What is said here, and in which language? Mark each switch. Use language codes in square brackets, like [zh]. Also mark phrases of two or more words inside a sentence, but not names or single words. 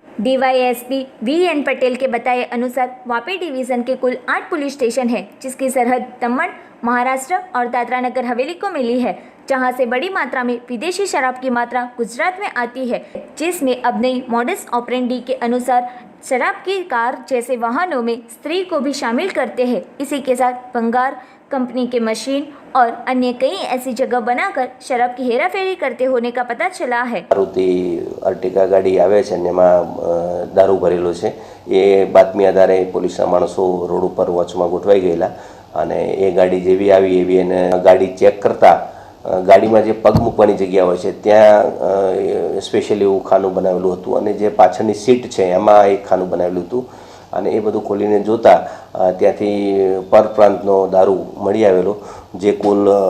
[hi] डीवाईएसपी वीएन पटेल के बताए अनुसार वापी डिवीजन के कुल 8 पुलिस स्टेशन है, जिसकी सरहद दमन, महाराष्ट्र और दादरा नगर हवेली को मिली है, जहां से बड़ी मात्रा में विदेशी शराब की मात्रा गुजरात में आती है, जिसमें अब नई [la] modus operandi [hi] के अनुसार शराब की कार जैसे वाहनों में स्त्री को भी शामिल करते हैं। इसी के साथ भंगार कंपनी के मशीन और अन्य कई ऐसी जगह बनाकर शराब की हेराफेरी करते होने का पता चला है। [gu] અર્ટિગા ગાડી આવે છે ને એમાં દારૂ ભરેલો છે એ બાતમી આધારે પોલીસના માણસો રોડ પર વૉચમાં ગોઠવાઈ ગયેલા અને એ ગાડી જેવી આવી એવી એને ગાડી ચેક કરતા ગાડીમાં જે પગ મૂકવાની જગ્યા હોય છે ત્યાં સ્પેશિયલી એવું ખાનું બનાવેલું હતું અને જે પાછળની સીટ છે એમાં એક ખાનું બનાવેલું હતું અને એ બધું ખોલીને જોતા ત્યાંથી પરપ્રાંતનો દારૂ મળી આવેલો, જે કુલ